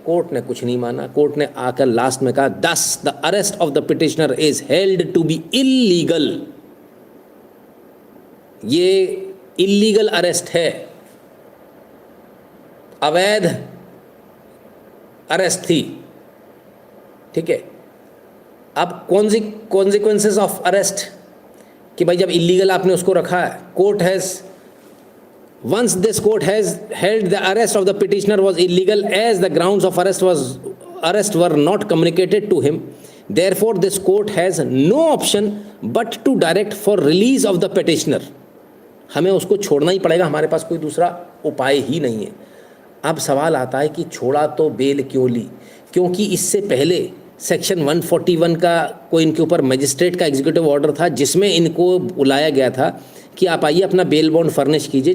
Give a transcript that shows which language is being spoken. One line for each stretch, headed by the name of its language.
Hindi: Court ने कुछ नहीं माना। कोर्ट ने आकर लास्ट में कहा,
English: Thus the arrest of the petitioner is held to be illegal.
Hindi: ये इल्लीगल अरेस्ट है, अवैध अरेस्ट थी, ठीक है। अब कॉन्सिक्वेंसेस ऑफ अरेस्ट, कि भाई जब इल्लीगल आपने उसको रखा है, court has
English: once this court has held the arrest of the petitioner was illegal as the grounds of arrest were not communicated to him, therefore this court has no option but to direct for release of the petitioner।
Hindi: हमें उसको छोड़ना ही पड़ेगा, हमारे पास कोई दूसरा उपाय ही नहीं है। अब सवाल आता है कि छोड़ा तो बेल क्यों ली? क्योंकि इससे पहले सेक्शन 141 का कोई इनके ऊपर मजिस्ट्रेट का एग्जीक्यूटिव ऑर्डर था, जिसमें इनको बुलाया गया था कि आप आइए अपना बेल बॉन्ड फर्निश कीजिए।